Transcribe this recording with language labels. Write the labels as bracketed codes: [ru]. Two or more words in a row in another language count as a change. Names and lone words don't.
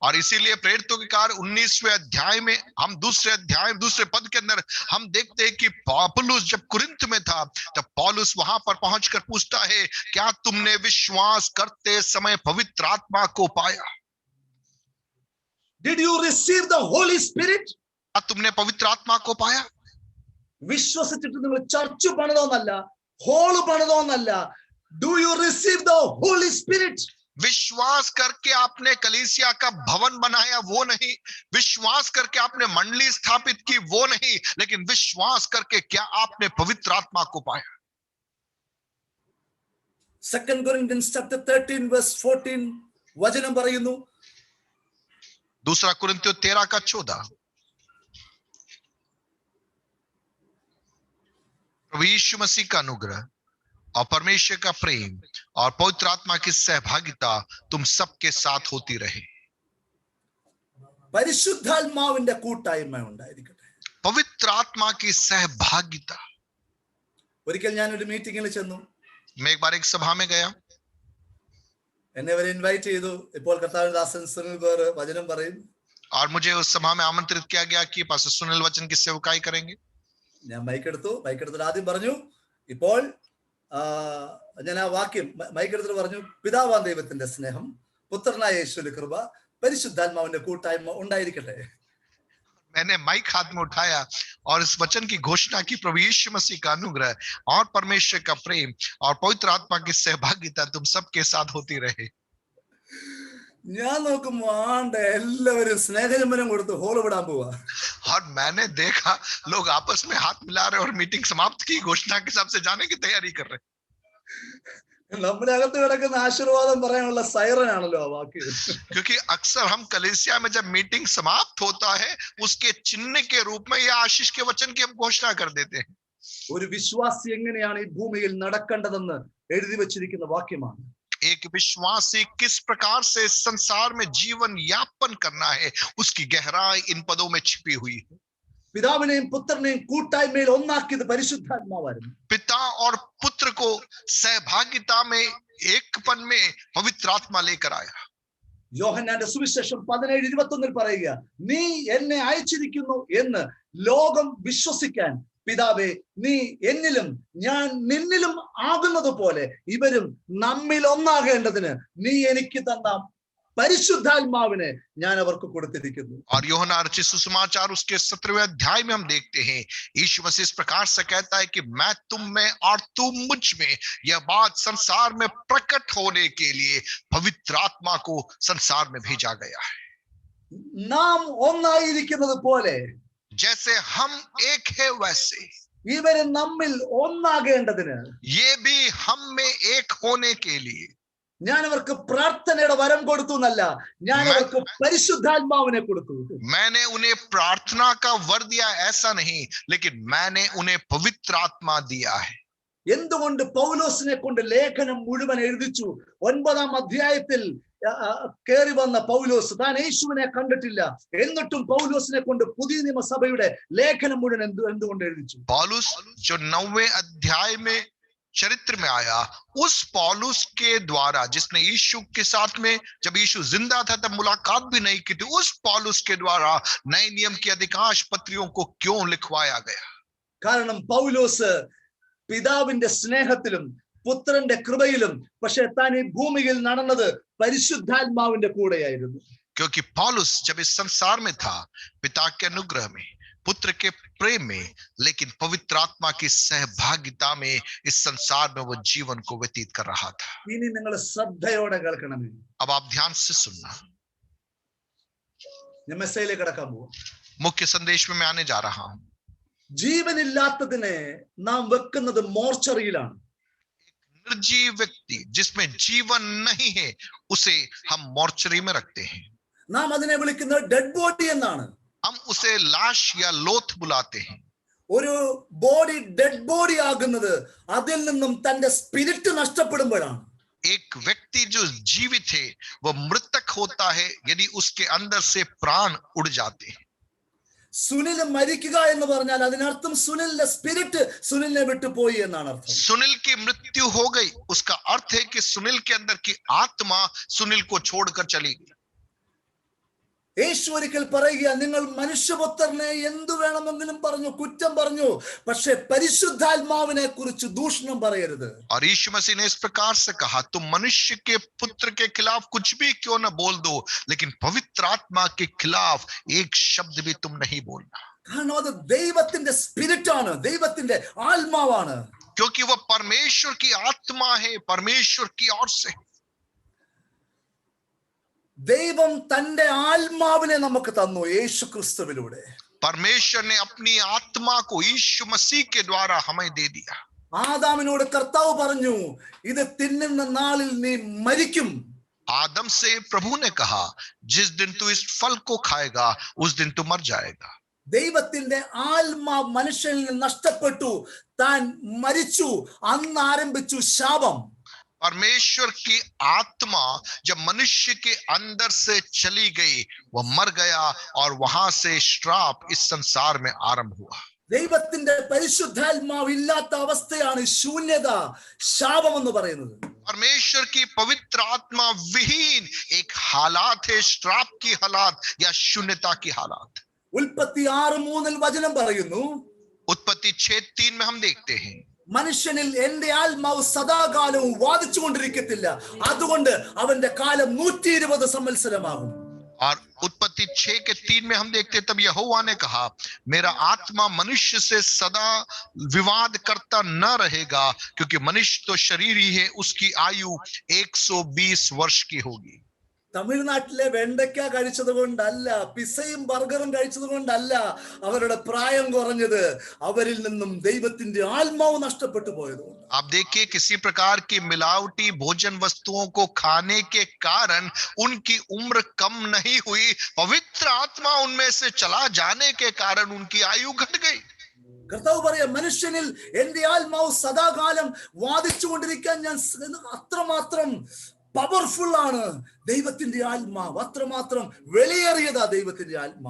[hi] और इसीलिए प्रेरितों के कार्य 19वें अध्याय में हम दूसरे पद के अंदर हम देखते हैं कि पौलुस जब कुरिन्थ में था तब पौलुस वहां पर पहुंचकर पूछता है, क्या तुमने विश्वास करते समय पवित्र आत्मा को पाया? [en] Did you receive the Holy Spirit? [hi] क्या तुमने पवित्र आत्मा को पाया? [ml] വിശ്വസിച്ചിട്ട് നിങ്ങൾ ചർച്ച് പണിതോന്നല്ല, ഹോള് പണിതോന്നല്ല. [en] Do you receive the Holy Spirit? [hi] विश्वास करके आपने कलीसिया का भवन बनाया वो नहीं, विश्वास करके आपने मंडली स्थापित की वो नहीं, लेकिन विश्वास करके क्या आपने पवित्र आत्मा को पाया? [en] 2 Corinthians chapter 13 verse 14 [ml] വചനം പറയുന്നു, [hi] दूसरा कुरिन्थियों 13 का 14, प्रभु यीशु मसीह का अनुग्रह और परमेश्वर का प्रेम और पवित्र आत्मा की सहभागिता तुम सबके साथ होती रहे. [ml] പരിശുദ്ധാത്മാവിന്റെ കൂട്ടായ്മ ഉണ്ടായിരിക്കട്ടെ. [hi] पवित्र आत्मा की सहभागिता. [ml] ഒരിക്കൽ ഞാൻ ഒരു മീറ്റിംഗിൽ ചെന്നു. [hi] मैं एक बार एक सभा में गया, [ml] എന്നെ അവർ ഇൻവൈറ്റ് ചെയ്തു. ഇപ്പോൾ കർത്താവിന്റെ ദാസൻ സുനിൽ ബേർ വചനം പറയും. [hi] और मुझे उस सभा में आमंत्रित किया गया कि पास्टर सुनील वचन की सेवकाई करेंगे. [ml] ഞാൻ മൈക്കെടുത്തിട്ട് ആദ്യം പറഞ്ഞു, ഇപ്പോൾ ഞാൻ ആ വാക്യം മൈക്കെടുത്തിട്ട് പറഞ്ഞു, പിതാവാം ദൈവത്തിന്റെ സ്നേഹം, പുത്രനായ യേശുവിന്റെ കൃപ, പരിശുദ്ധാത്മാവിന്റെ കൂട്ടായ്മ ഉണ്ടായിരിക്കട്ടെ. [hi] मैंने माइक हाथ में उठाया और इस वचन की घोषणा की, प्रभु यीशु मसीह का अनुग्रह और परमेश्वर का प्रेम और पवित्र आत्मा की सहभागिता तुम सबके साथ होती रहे. [ml] ഞാൻ നോക്കുമ്പോ ആണ്ട് എല്ലാവരും സ്നേഹചുംബനം കൊടുത്ത് ഹോള് വിടാൻ പോവാ. [hi] और मैंने देखा लोग आपस में हाथ मिला रहे और मीटिंग समाप्त की घोषणा के हिसाब से जाने की तैयारी कर रहे. [ml] നമ്മുടെ അകത്ത് കിടക്കുന്ന ആശീർവാദം പറയാനുള്ള സൈറൻ ആണല്ലോ ആ വാക്ക്. [hi] क्योंकि अक्सर हम कलीसिया में जब मीटिंग समाप्त होता है उसके चिन्ह के रूप में या आशीष के वचन की हम घोषणा कर देते हैं. [ml] ഒരു വിശ്വാസി എങ്ങനെയാണ് ഈ ഭൂമിയിൽ നടക്കേണ്ടതെന്ന് എഴുതി വെച്ചിരിക്കുന്ന വാക്യമാണ്. [hi] एक विश्वासी किस प्रकार से संसार में जीवन यापन करना है उसकी गहराई इन पदों में छिपी हुई है. [ml] പിതാവിനെയും പുത്രനെയും കൂട്ടായ്മയിൽ ഒന്നാക്കിയത് പരിശുദ്ധാത്മാവായിരുന്നു. [hi] पिता और पुत्र को सहभागिता में एकपन में पवित्र आत्मा लेकर आया. [ml] യോഹന്നാന്റെ സുവിശേഷം 17:21 പറയുക, നീ എന്നെ അയച്ചിരിക്കുന്നു എന്ന് ലോകം വിശ്വസിക്കാൻ പിതാവേ നീ എന്നിലും ഞാൻ നിന്നിലും ആകുന്നത് പോലെ ഇവരും നമ്മിൽ ഒന്നാകേണ്ടതിന് നീ എനിക്ക് തന്ന പരിശുദ്ധാത്മാവിനെ ഞാൻ അവർക്ക് കൊടുത്തിരിക്കുന്നു. [hi] और यूहन्ना रचित सुसमाचार उसके 17वें अध्याय में हम देखते हैं यीशु मसीह इस प्रकार से कहता है कि मैं तुम में और तुम मुझ में, यह बात संसार में प्रकट होने के लिए पवित्र आत्मा को संसार में भेजा गया है. [ml] നാം ഒന്നായിരിക്കുന്നത് പോലെ [hi] जैसे हम एक है वैसे [ml] ഇവര് നമ്മിൽ ഒന്നാകേണ്ടതിന്, [hi] ये भी हम में एक होने के लिए [ml] ഞാൻ അവർക്ക് പ്രാർത്ഥനയുടെ വരം കൊടുത്തു എന്നല്ല, ഞാൻ അവർക്ക് പരിശുദ്ധാത്മാവിനെ കൊടുത്തു. [hi] मैंने उन्हें प्रार्थना का वर दिया ऐसा नहीं, लेकिन मैंने उन्हें पवित्र आत्मा दिया है. [ml] എന്തുകൊണ്ട് പൗലോസിനെ കൊണ്ട് ലേഖനം മുഴുവൻ എഴുതിച്ചു? 9-ാം അധ്യായത്തിൽ കയറി വന്ന പൗലോസ് താൻ യേശുവിനെ കണ്ടിട്ടില്ല, എന്നിട്ടും പൗലോസിനെ കൊണ്ട് പുതിയ നിയമസഭയുടെ ലേഖനം മുഴുവൻ എന്തുകൊണ്ട് എഴുതിച്ചു? [hi] पौलुस जो 9वें अध्याय में चरित्र में आया, उस पौलुस के द्वारा जिसने यीशु के साथ में जब यीशु जिंदा था तब मुलाकात भी नहीं की थी, उस पौलुस के द्वारा नए नियम की अधिकांश पत्रियों को क्यों लिखवाया गया? [ml] കാരണം പൗലോസ് പിതാവിന്റെ സ്നേഹത്തിലും പുത്രന്റെ കൃപയിലും, പക്ഷെ താൻ ഈ ഭൂമിയിൽ നടന്നത് പരിശുദ്ധാത്മാവിന്റെ കൂടെയായിരുന്നു. [hi] क्योंकि पौलुस जब इस संसार में था पिता के अनुग्रह में, पुत्र के प्रेम में, लेकिन पवित्र आत्मा की सहभागिता में इस संसार में वो जीवन को व्यतीत कर रहा था. [ml] ഇനി നിങ്ങൾ ശ്രദ്ധയോടെ കേൾക്കണമേ. [hi] अब आप ध्यान से सुनना. [ml] ഞാൻ മെസ്സേജിലേക്ക് കടക്കാൻ പോവാം. [hi] मुख्य संदेश में मैं आने जा रहा हूं. [ml] ജീവനില്ലാത്തതിനെ നാം വെക്കുന്നത് മോർച്ചറിയിലാണ്. [hi] निर्जीव व्यक्ति जिसमें जीवन नहीं है उसे हम मोर्चरी में रखते हैं. [ml] നാം അതിനെ വിളിക്കുന്നത് [en] dead body [ml] എന്നാണ്. [hi] हम उसे लाश या लोथ बुलाते हैं. [ml] ഒരു ബോഡി [en] dead body [ml] ആകുന്നത് അതിൽ നിന്നും തന്റെ സ്പിരിറ്റ് നഷ്ടപ്പെടുമ്പോഴാണ്. [hi] एक व्यक्ति जो जीवित है वह मृतक होता है यदि उसके अंदर से प्राण उड़ जाते हैं. [ml] സുനിൽ മരിക്കുക എന്ന് പറഞ്ഞാൽ അതിനർത്ഥം സുനിലിന്റെ സ്പിരിറ്റ് സുനിലിനെ വിട്ടുപോയി എന്നാണ് അർത്ഥം. [hi] सुनील की मृत्यु हो गई, उसका अर्थ है कि सुनील के अंदर की आत्मा सुनील को छोड़कर चली गई. [ml] യേശു ഒരിക്കൽ പറയുക, നിങ്ങൾ മനുഷ്യപുത്രനെ എന്തു വേണമെങ്കിലും പറഞ്ഞു, കുറ്റം പറഞ്ഞു, പക്ഷെ പരിശുദ്ധാത്മാവിനെ കുറിച്ച് ദൂഷണം പറയരുത്. [hi] और यीशु मसीह ने इस प्रकार से कहा, तुम मनुष्य के पुत्र के खिलाफ कुछ भी क्यों न बोल दो, लेकिन पवित्र आत्मा के खिलाफ एक शब्द भी तुम नहीं बोलना, [ml] കാരണം അത് ദൈവത്തിന്റെ സ്പിരിറ്റ് ആണ്, ദൈവത്തിന്റെ ആത്മാവാണ്. [hi] क्योंकि वह परमेश्वर की आत्मा है, परमेश्वर की ओर से. [ml] ദൈവം തന്റെ ആത്മാവിനെ നമുക്ക് തന്നു യേശു ക്രിസ്തുവിലൂടെ. [hi] परमेश्वर ने अपनी आत्मा को यीशु मसीह के द्वारा हमें दे दिया. [ml] ആദാമിനോട് കർത്താവ് പറഞ്ഞു, ഇത് തിന്നുന്ന നാളിൽ നീ മരിക്കും. [hi] आदम से प्रभु ने कहा, जिस दिन तू इस फल को खाएगा उस दिन तू मर जाएगा. [ml] ദൈവത്തിന്റെ ആത്മാവ് മനുഷ്യനിൽ നിന്ന് നഷ്ടപ്പെട്ടു, താൻ മരിച്ചു. അന്ന് ആരംഭിച്ചു ശാപം. [hi] परमेश्वर की आत्मा जब मनुष्य के अंदर से चली गई, वह मर गया और वहां से श्राप इस संसार में आरंभ हुआ. [ml] ദൈവത്തിന്റെ പരിശുദ്ധാത്മാവ് ഇല്ലാത്ത അവസ്ഥയാണ് ശൂന്യത, ശാപം എന്ന് പറയുന്നത്. [hi] परमेश्वर की पवित्र आत्मा विहीन एक हालात है, श्राप की हालात या शून्यता की हालात. [ml] ഉൽപ്പത്തി 6:3 വചനം പറയുന്നു, [hi] उत्पत्ति 6:3 में हम देखते हैं, [ml] മനുഷ്യനിൽ എന്റെ ആത്മാവ് സദാകാലവും വാദിച്ചുകൊണ്ടിരിക്കത്തില്ല, അതുകൊണ്ട് അവന്റെ കാലം 120 സംവത്സരമാകും. [hi] और उत्पत्ति 6:3 में हम देखते हैं, तब यहोवा ने कहा, मेरा आत्मा मनुष्य से सदा विवाद करता न रहेगा, क्योंकि मनुष्य तो शरीर ही है, उसकी आयु 120 वर्ष की होगी. [ml] തമിഴ്നാട്ടിലെ വെണ്ടയ്ക്ക കഴിച്ചത് കൊണ്ടല്ല, പിസയും ബർഗറും കഴിച്ചത് കൊണ്ടല്ല അവരുടെ പ്രായം കുറഞ്ഞത്, അവരിൽ നിന്നും ദൈവത്തിന്റെ ആത്മാവ് നഷ്ടപ്പെട്ടു പോയത്. [hi] आप देखिए, किसी प्रकार की मिलावटी भोजन वस्तुओं को खाने के कारण उनकी उम्र कम नहीं हुई, पवित्र आत्मा उनमें से चला जाने के कारण उनकी आयु घट गई. [ml] കർത്താവ് പറയാ, മനുഷ്യനിൽ എന്റെ ആത്മാവ് സദാകാലം വാദിച്ചുകൊണ്ടിരിക്കാൻ ഞാൻ അത്രമാത്രം പവർഫുൾ ആണ് ദൈവത്തിന്റെ ആത്മാവ്, അത്രമാത്രം വെളിയേറിയതാ ദൈവത്തിന്റെ ആത്മാവ്.